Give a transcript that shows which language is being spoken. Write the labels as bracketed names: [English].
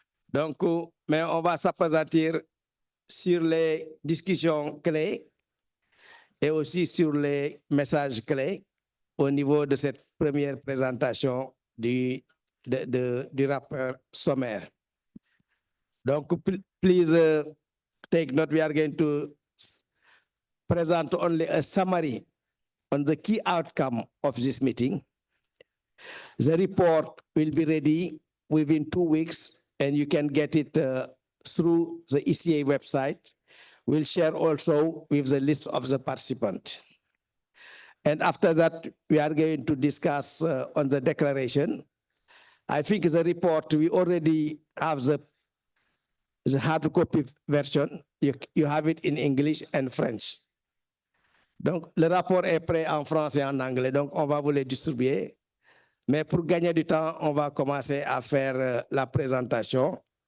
[French] Donc, mais on va s'appesantir sur les discussions clés et aussi sur les messages clés au niveau de cette première présentation du rapport sommaire. [English] Donc, please take note. We are going to present only a summary on the key outcome of this meeting. The report will be ready within 2 weeks, and you can get it through the ECA website. We'll share also with the list of the participants. And after that, we are going to discuss on the declaration. I think the report, we already have the hard copy version. You have it in English and French. [French] Donc, le rapport est prêt en français et en anglais, donc on va vous le distribuer. Mais pour gagner du temps, on va commencer à faire la présentation.